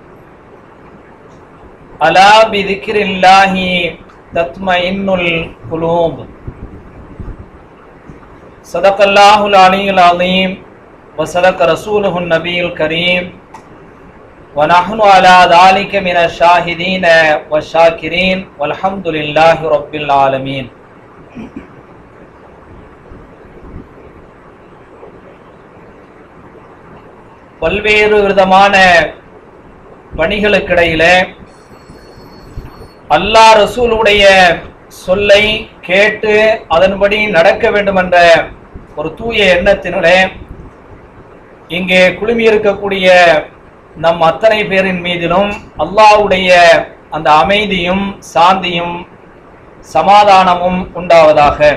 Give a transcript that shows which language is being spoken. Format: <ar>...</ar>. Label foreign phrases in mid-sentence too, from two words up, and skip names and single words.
<ar>ألا بذكر الله تطمئن القلوب صدق الله العلي العظيم وصدق رسوله النبي الكريم ونحن على ذلك من الشاهدين والشاكرين والحمد لله رب العالمين.</ar> <ta>பல்வேறு விதமான பணிகளுக்கிடையிலே அல்லாஹ் ரசூலுடைய சொல்லை கேட்டு அதன்படி நடக்க வேண்டும் என்ற ஒரு தூய எண்ணத்தினுடைய இங்கே குழுமி இருக்கக்கூடிய நம் அத்தனை பேரின் மீதிலும் அல்லாஹ்வுடைய அந்த அமைதியும் சாந்தியும் சமாதானமும் உண்டாவதாக.</ta>